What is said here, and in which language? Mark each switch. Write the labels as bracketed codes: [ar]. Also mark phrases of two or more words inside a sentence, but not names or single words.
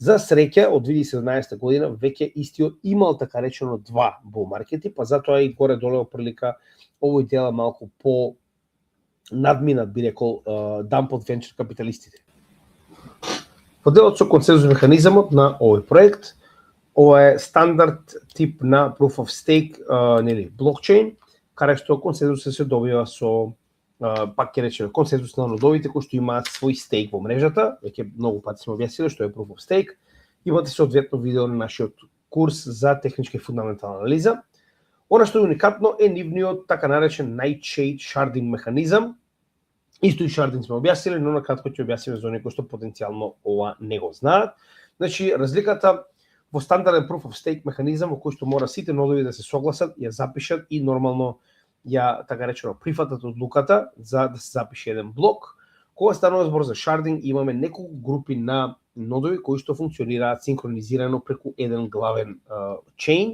[mk] За среќа, од 2017 година, веќе истиот имал така речено 2 bull маркети, па затоа и горе-доле прилика овој дел малку по надминат, би рекол, дамп од венчур капиталистите. Во делот со консензус механизмот на овој проект, ова е стандард тип на [en] proof of stake, [mk] блокчейн, каде што консензусот се добива со пак ќе речеме консензус на нодовите кои што имаат свој стейк во мрежата, веќе многу пати сме објасниле што е [en] proof of stake. [mk] Имате соодветно видео на нашиот курс за техничка и фундаментална анализа. Она што е уникатно е нивниот така наречен Nightshade sharding механизам. Исто и шардинг сме објасниле, но на кратко ќе објасниме за оние кои што потенцијално ова не го знаат. Значи, разликата во стандарден [en] proof of stake [mk] механизам во кој што мора сите нодови да се согласат, ја запишат и нормално ја така речено прифатат одлуката за да се запише еден блок. Кога станува збор за шардинг, имаме неколку групи на нодови кои што функционираат синхронизирано преку еден главен чейн.